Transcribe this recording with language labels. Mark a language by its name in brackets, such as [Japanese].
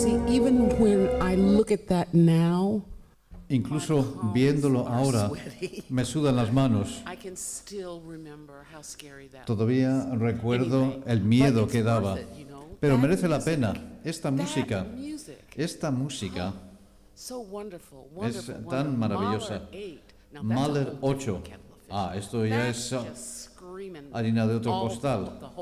[English] Even when I look at that now, [Spanish] incluso viéndolo ahora, me sudan las manos. [English] I can still remember how scary that [Spanish] Todavía recuerdo el miedo que daba. Pero merece la pena. Esta música es tan maravillosa. Mahler 8. Esto ya es harina de otro costal.